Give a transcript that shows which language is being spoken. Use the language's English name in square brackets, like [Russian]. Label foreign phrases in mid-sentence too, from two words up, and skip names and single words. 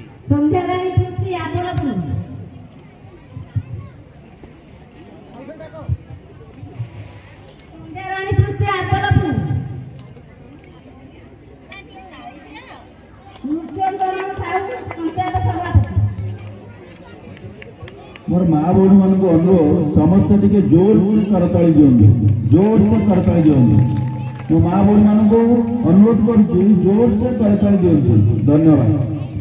[Odia] ସନ୍ଧ୍ୟାରାଣୀ ପୃଷ୍ଟି ଆଦରପୁର। ସନ୍ଧ୍ୟାରାଣୀ ପୃଷ୍ଟି ଆଦରପୁର। ନୃସିଂହଚରଣ ସାହୁ ପଞ୍ଚାୟତ ସଭାପତି। ମୋର ମାଁ ଭଉଣୀ ମାନ ଅନୁରୋଧ ସମସ୍ତ ଟିକେ ଜୋର ସେ କରତାଳି ଦିଅନ୍ତୁ, ଜୋର ସେ କରତାଳି ଦିଅନ୍ତୁ। ମୋ ମାଁ ଭଉଣୀ ମାନ ଅନୁରୋଧ କର ଜୋର ସେ କରତାଳି ଦିଅନ୍ତୁ। धन्यवाद।